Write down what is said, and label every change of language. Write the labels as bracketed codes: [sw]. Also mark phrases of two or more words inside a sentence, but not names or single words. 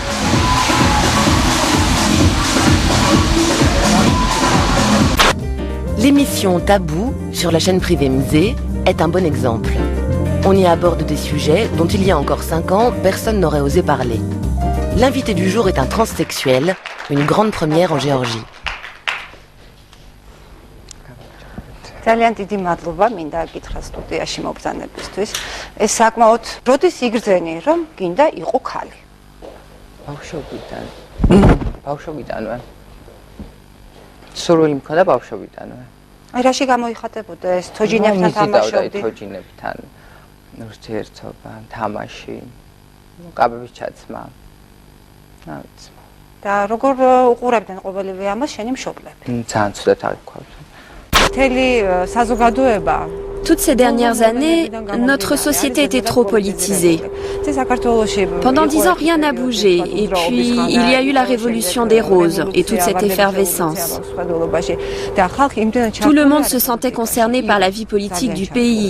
[fr] L'émission Tabou sur la chaîne privée Mzé est un bon exemple. On y aborde des sujets dont il y a encore 5 ans, personne n'aurait osé parler. L'invité du jour est un transsexuel, une grande première en Géorgie. [ka] ძალიან დიდი მადლობა მინდა გითხრა სტუდიაში მობრძანებისთვის. ეს საკმაოდ როდის იგრძენი რომ გინდა იყო ქალი. ბავშვობიდან. ბავშვობიდანვე. სურვილი მქონდა ბავშვობიდანვე. აი რაში გამოიხატებოდა ეს თოჯინებთან თამაშობდი? თოჯინებთან ურთიერთობა, თამაში, კაბების ჩაცმა. რა ვიცი. და როგორ უყურებდნენ ყოველივე ამას შენი მშობლები? ძალიან ცუდად აღიქვამთ. [fr] Toutes ces dernières années, notre société était trop politisée. Pendant 10 ans, rien n'a bougé. Et puis, il y a eu la révolution des roses et toute cette effervescence. Tout le monde se sentait concerné par la vie politique du pays.